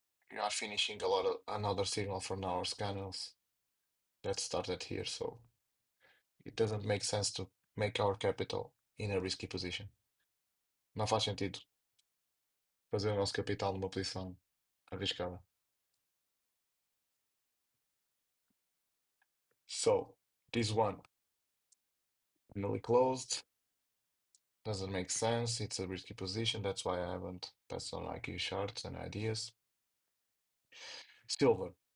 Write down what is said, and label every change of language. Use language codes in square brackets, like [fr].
[en] We are finishing a lot of another signal from our scanners that started here, so it doesn't make sense to make our capital in a risky position. [pt] Não faz sentido fazer o nosso capital numa posição arriscada. [en] So this one finally closed. Doesn't make sense. It's a risky position. That's why I haven't passed on IQ charts and ideas. Silver.